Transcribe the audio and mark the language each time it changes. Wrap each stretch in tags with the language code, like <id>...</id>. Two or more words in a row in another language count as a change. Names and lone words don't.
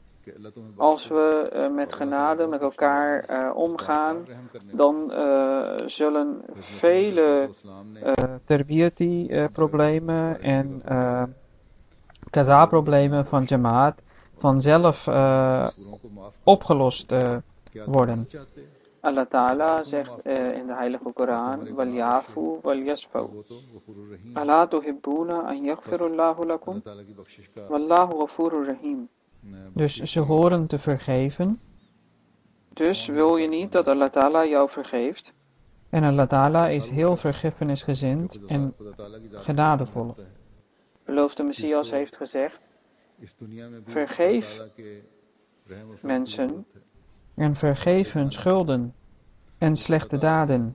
<nl>Als we met genade met elkaar omgaan, dan zullen vele tarbiyati-problemen en kaza-problemen van Jamaat vanzelf opgelost worden. Allah Ta'ala zegt in de heilige Koran,</nl> <ar>وليعفوا وليصفحوا. ألا تحبون أن يغفر الله لكم والله غفور رحيم.</ar> <nl>Dus ze horen te vergeven. Dus wil je niet dat Allah Ta'ala jou vergeeft. En Allah Ta'ala is heel vergiffenisgezind en genadevol. Beloofde Messias heeft gezegd, vergeef mensen en vergeef hun schulden en slechte daden.</nl>